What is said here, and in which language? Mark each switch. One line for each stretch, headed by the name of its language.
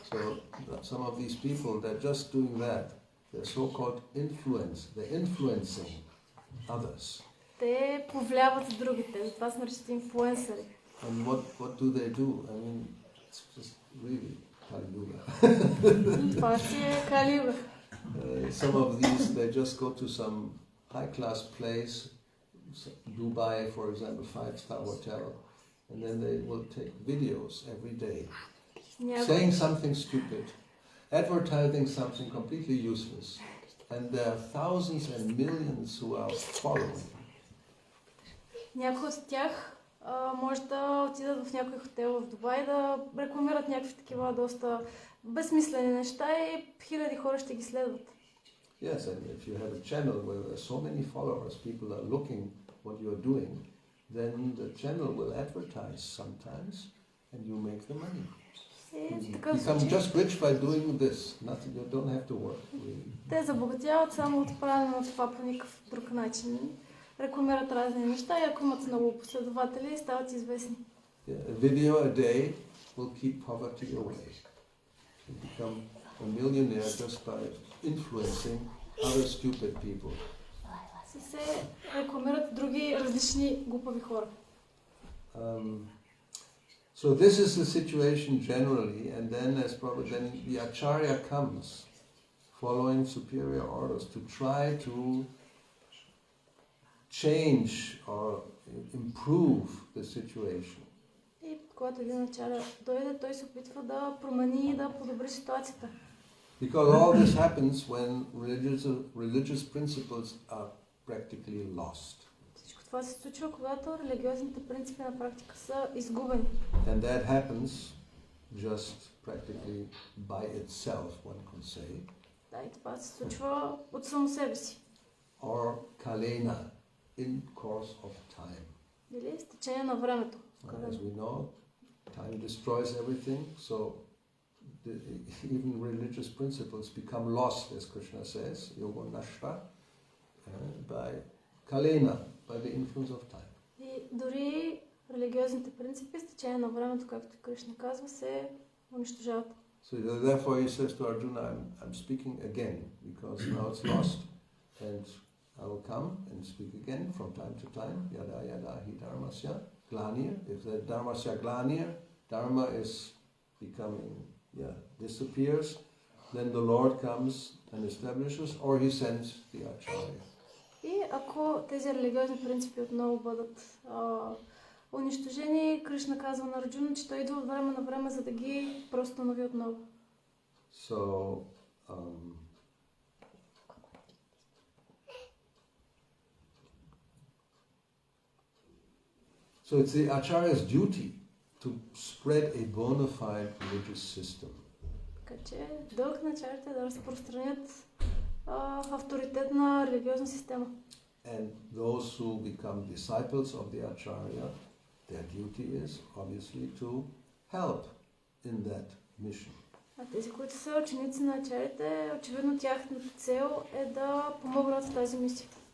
English: So some of these people, they're just doing that. They're so-called influence. They're influencing others.
Bulgarian: Те повлияват другите, затова се наричат инфлуенсъри.
English: And what do they do? I mean, it's just really Kali Yuga.
Bulgarian: Това си е Кали Юга.
English: Some of these, they just go to some high-class place, Dubai, for example, 5-star hotel, and then they will take videos every day, saying something stupid, advertising something completely useless, and there are thousands and millions who are following.
Bulgarian: Някои от тях може да отидат в някой хотел в Дубай да рекламират някакви такива доста безсмислени неща и хиляди хора ще ги следват.
English: Yes, and if you have a channel where there are so many followers, people are looking what you are doing, then the channel will advertise sometimes, and you make the money.
Bulgarian: И
English: You
Bulgarian: такъв
English: become
Bulgarian: случай
English: just rich by doing this. Nothing, you don't have to work. Really.
Bulgarian: те забогатяват само от правене на това по никакъв друг начин. Рекламират разни неща и ако имат много последователи, стават известни.
English: Yeah, a video a day will keep poverty away. You become a millionaire just by influencing other stupid people.
Bulgarian: Се рекламират други различни глупави хора.
English: So this is the situation generally, and then then the acharya comes, following superior orders, to try to change or improve the situation.
Bulgarian: И когато един ачаря дойде, той се опитва да промени и да подобри ситуацията.
English: Because all this happens when religious principles are practically lost.
Bulgarian: Всичко това се случва, когато религиозните принципи на практика са изгубени.
English: And that happens just practically by itself, one could say.
Bulgarian: Да, и това се случва от само себе си.
English: Or kalena, in course of time.
Bulgarian: Или с течение на времето.
English: As we know, time destroys everything, so even religious principles become lost, as Krishna says,
Sanskrit: yoga nashta,
English: by kalena, by the influence of time.
Bulgarian: И дори религиозните принципи с течение на времето, както Кришна казва, се унищожават.
English: So therefore he says to Arjuna, I'm speaking again, because now it's lost, and I will come and speak again from time to time,
Sanskrit: yada yada hi dharmasya glanir.
English: If the dharmasya glanir, dharma is becoming, disappears, then the Lord comes and establishes, or he sends the acharya.
Bulgarian: И ако тези религиозни принципи отново бъдат унищожени, Кришна казва на Арджуна, че той идва от време на време, за да ги преустанови отново.
English: So, so it's the acharya's duty to spread a bona fide religious system.
Bulgarian: Така че дълг на ачарите е да разпространят авторитетна религиозна система.
English: And those who become disciples of the acharya, their duty is obviously to help in that mission.
Bulgarian: А тези, които са ученици на ачарите, очевидно тяхната цел е да помогнат в тази мисия.